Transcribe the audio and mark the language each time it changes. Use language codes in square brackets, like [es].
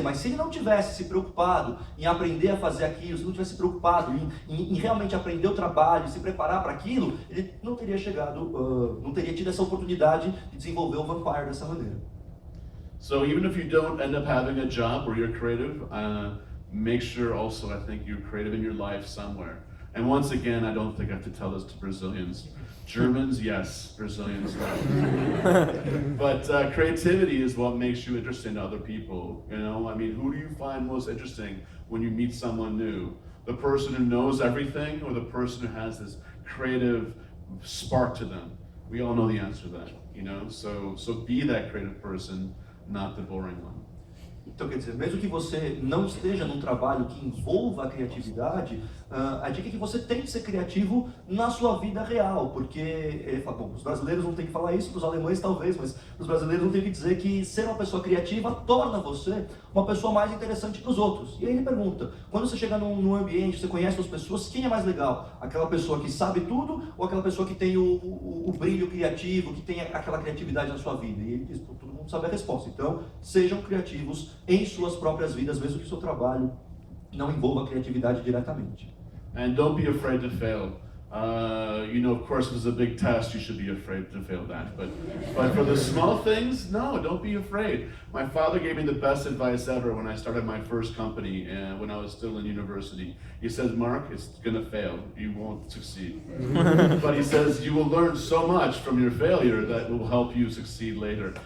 [pt] Mas se ele não tivesse se preocupado em aprender a fazer aquilo, se não tivesse se preocupado em realmente aprender o trabalho, se preparar para aquilo, ele não teria chegado, não teria tido essa oportunidade de desenvolver o Vampire dessa maneira. [en] So even if you don't end up having a job where you're creative, make sure also, I think, you're creative in your life somewhere. And once again, I don't think I have to tell this to Brazilians. Germans, yes. Brazilians, no. But creativity is what makes you interesting to other people. You know, I mean, who do you find most interesting when you meet someone new? The person who knows everything, or the person who has this creative spark to them? We all know the answer to that, you know? So be that creative person, not the boring one. [pt] Então, quer dizer, mesmo que você não esteja num trabalho que envolva a criatividade, a dica é que você tem que ser criativo na sua vida real, porque ele fala, bom, os brasileiros não têm que falar isso, os alemães talvez, mas os brasileiros não têm que dizer que ser uma pessoa criativa torna você uma pessoa mais interessante para os outros. E aí ele pergunta, quando você chega num ambiente, você conhece as pessoas, quem é mais legal? Aquela pessoa que sabe tudo ou aquela pessoa que tem o brilho criativo, que tem aquela criatividade na sua vida? E ele diz, todo mundo sabe a resposta. Então, sejam criativos em suas próprias vidas, mesmo que o seu trabalho não envolva a criatividade diretamente. [en] And don't be afraid to fail. You know, of course, if it's a big test, you should be afraid to fail that. But for the small things, no, don't be afraid. My father gave me the best advice ever when I started my first company when I was still in university. He says, Mark, it's gonna fail. You won't succeed. But he says, you will learn so much from your failure that will help you succeed later.